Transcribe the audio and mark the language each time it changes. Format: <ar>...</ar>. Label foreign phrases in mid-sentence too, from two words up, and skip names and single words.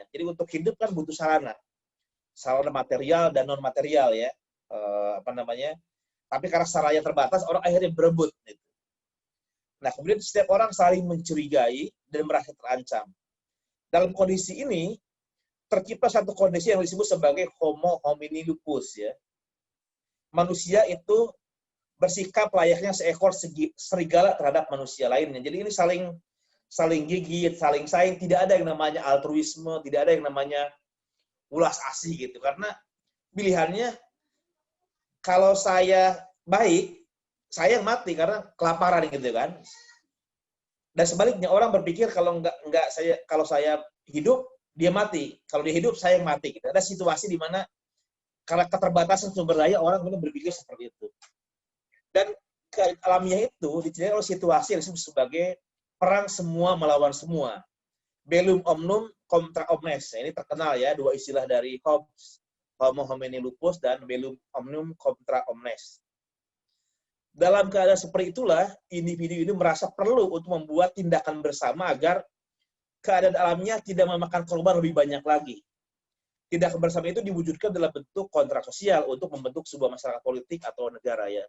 <id>Jadi untuk hidup kan butuh sarana material dan non material ya, Tapi karena sarana terbatas, orang akhirnya berebut. Gitu. Nah kemudian setiap orang saling mencurigai dan merasa terancam. Dalam kondisi ini tercipta satu kondisi yang disebut sebagai</id> <la>homo homini lupus</la> <id>ya. Manusia itu bersikap layaknya seekor serigala terhadap manusia lainnya. Jadi ini saling gigit, saling saing, tidak ada yang namanya altruisme, tidak ada yang namanya ulas asih gitu. Karena pilihannya kalau saya baik, saya yang mati karena kelaparan gitu kan. Dan sebaliknya orang berpikir kalau saya hidup, dia mati. Kalau dia hidup, saya yang mati. Gitu. Ada situasi di mana karena keterbatasan sumber daya orang benar berpikir seperti itu. Dan alamiah itu diceritain oleh situasi yang disebut sebagai perang semua melawan semua.</id> <la>Bellum omnium contra omnes.</la> <id>Ini terkenal ya, dua istilah dari Hobbes,</id> <la>homo homini lupus</la> <id>dan</id> <la>bellum omnium contra omnes.</la> <id>Dalam keadaan seperti itulah, individu ini merasa perlu untuk membuat tindakan bersama agar keadaan alamiah tidak memakan korban lebih banyak lagi. Tindakan bersama itu diwujudkan dalam bentuk kontrak sosial untuk membentuk sebuah masyarakat politik atau negara ya.</id>